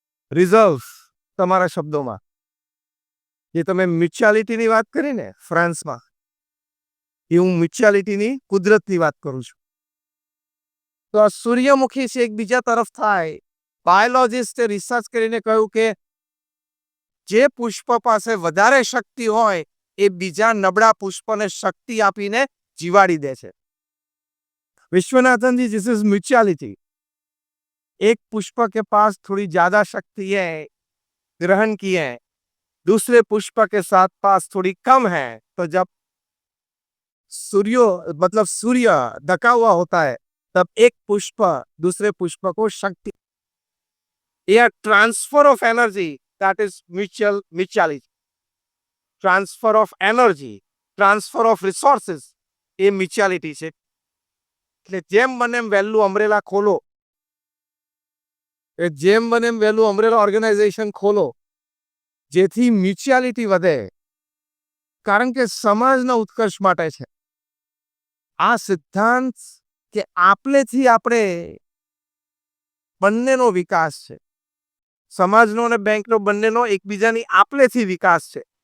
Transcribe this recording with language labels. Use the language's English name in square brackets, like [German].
[Gujarati] Reserve, તમારા શબ્દોમાં જે તમે મ્યુચ્યુઆલિટીની વાત કરી ને ફ્રાન્સમાં, એ હું મ્યુચ્યુઆલિટીની કુદરતની વાત કરું છું. તો આ સૂર્યમુખી છે એકબીજા તરફ થાય. બાયોલોજિસ્ટે રિસર્ચ કરીને કહ્યું કે જે પુષ્પ પાસે વધારે શક્તિ હોય એ બીજા નબળા પુષ્પને શક્તિ આપીને જીવાડી દે છે. [Hindi] विश्वनाथन जी, [English] This is mutuality. [Hindi] एक पुष्प के पास थोड़ी ज्यादा शक्ति है ग्रहण की है, दूसरे पुष्प के साथ पास थोड़ी कम है, तो जब सूर्यो मतलब सूर्य ढका हुआ होता है, तब एक पुष्प दूसरे पुष्प को शक्ति, या [English] transfer of energy, that is mutuality, transfer of energy, transfer of resources, [Gujarati] એ મ્યુચ્યુઆલિટી છે. એટલે જેમ બને એમ વહેલું અમરેલા ખોલો, જેમ બને એમ વહેલું અમરેલા ઓર્ગેનાઇઝેશન ખોલો, જેથી મ્યુચ્યુઆલિટી વધે, કારણ કે સમાજના ઉત્કર્ષ માટે છે. આ સિદ્ધાંત કે આપલેથી આપણે બંનેનો વિકાસ છે, સમાજનો અને બેંકનો બંનેનો એકબીજાની આપલેથી વિકાસ છે.